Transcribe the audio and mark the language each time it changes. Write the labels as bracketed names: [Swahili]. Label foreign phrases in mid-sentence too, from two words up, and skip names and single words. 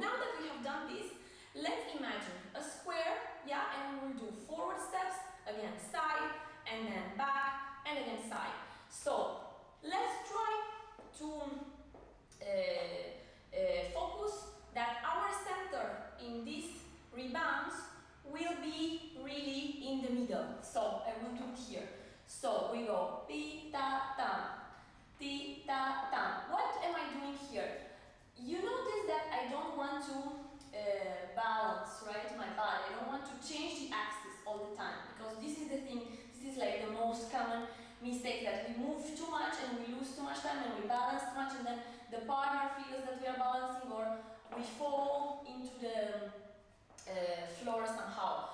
[English] Now that we have done this, let's imagine a square, yeah, and we will do forward steps, again side, and then back, and again side. So let's try to focus that our center in these rebounds will be really in the middle. So I will do it here. So we go pi, ta, tam, ti, ta, tam. What am I doing here? You notice that I don't want to balance, right, my body. I don't want to change the axis all the time, because this is the thing, this is like the most common mistake, that we move too much and we lose too much time and we balance too much, and then the partner feels that we are balancing, or we fall into the floor somehow.